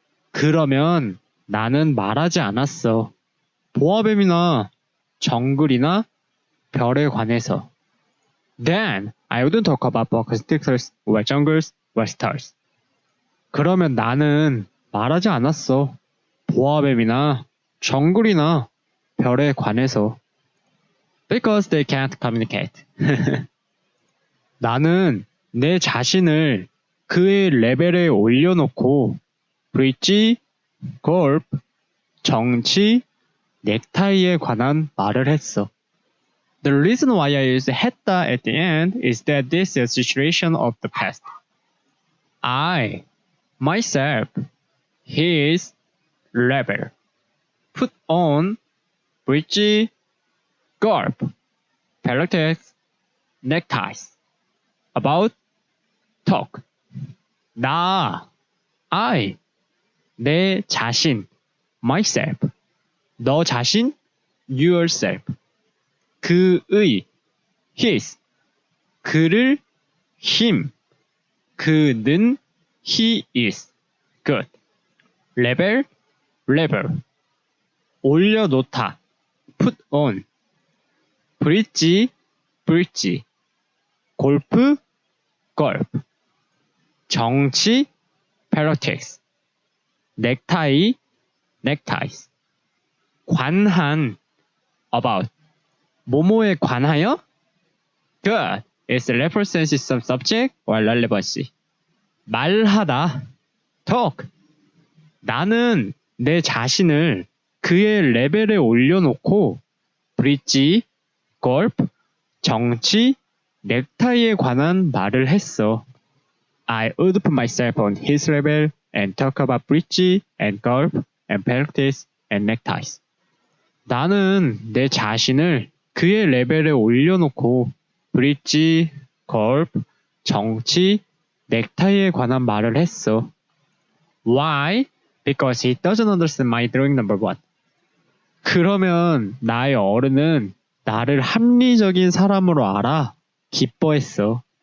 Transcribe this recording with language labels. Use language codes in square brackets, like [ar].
[en] 그러면 나는 말하지 않았어 보아뱀이나 정글이나 별에 관해서 Then I wouldn't talk about boa constrictors or jungles or stars 그러면 나는 말하지 않았어 보아뱀이나 정글이나 별에 관해서 Because they can't communicate [ko] 나는 내 자신을 그의 레벨에 올려놓고 브릿지, 골프, 정치, 넥타이에 관한 말을 했어. [en] The reason why I use 했다 at the end is that this is a situation of the past. I, myself, his level, put on, bridge, golf, politics, neckties. About, talk. [ko] 나, I, 내 자신, myself. 너 자신, yourself. 그의, his. 그를, him. [en] 그는, he is. Good. level. 올려놓다. put on. bridge. [ko] 골프, golf. 정치, politics. [en] neckties. 관한, about. [ko] 뭐뭐에 관하여? Good. [en] It's references some subject or relevancy. [ko] 말하다. talk. 나는 내 자신을 그의 레벨에 올려놓고 브릿지, 골프, 정치, 넥타이에 관한 말을 했어. [en] I would put myself on his level and talk about bridge and golf and politics and neckties. [ko] 나는 내 자신을 그의 레벨에 올려놓고 브릿지, 골프, 정치, 넥타이에 관한 말을 했어. [en] Why? Because he doesn't understand my drawing number one. [ko] 그러면 나의 어른은 나를 합리적인 사람으로 알아 기뻐했어.